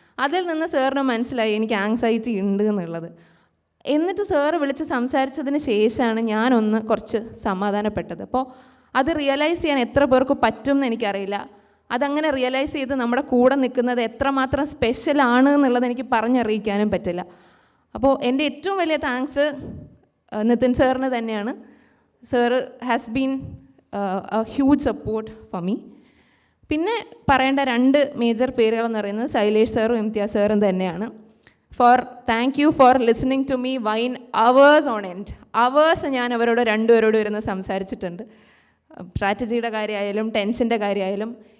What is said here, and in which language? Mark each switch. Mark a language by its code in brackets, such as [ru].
[ml] അതിൽ നിന്ന് സാറിന് മനസ്സിലായി എനിക്ക് ആങ്സൈറ്റി ഉണ്ട് എന്നുള്ളത്. എന്നിട്ട് സാറ് വിളിച്ച് സംസാരിച്ചതിന് ശേഷമാണ് ഞാനൊന്ന് കുറച്ച് സമാധാനപ്പെട്ടത്. അപ്പോൾ അത് റിയലൈസ് ചെയ്യാൻ എത്ര പേർക്ക് പറ്റും എന്ന് എനിക്കറിയില്ല. അതങ്ങനെ റിയലൈസ് ചെയ്ത് നമ്മുടെ കൂടെ നിൽക്കുന്നത് എത്രമാത്രം സ്പെഷ്യലാണ് എന്നുള്ളത് എനിക്ക് പറഞ്ഞറിയിക്കാനും പറ്റില്ല. അപ്പോൾ എൻ്റെ ഏറ്റവും വലിയ താങ്ക്സ് നിതിൻ സാറിന് തന്നെയാണ്. [en] Sir has been a huge support for me. [ml] പിന്നെ പറയേണ്ട 2 മേജർ പേരുകളെന്ന് പറയുന്നത് ശൈലേഷ് സാറും ഇംതിയാസ് സാറും തന്നെയാണ്. [en] Thank you for listening to me nine hours on end. [ml] Hours ഞാൻ അവരോട് 2 പേരോട് ഇരുന്ന് സംസാരിച്ചിട്ടുണ്ട്. സ്ട്രാറ്റജിയുടെ കാര്യമായാലും ടെൻഷൻ്റെ കാര്യമായാലും.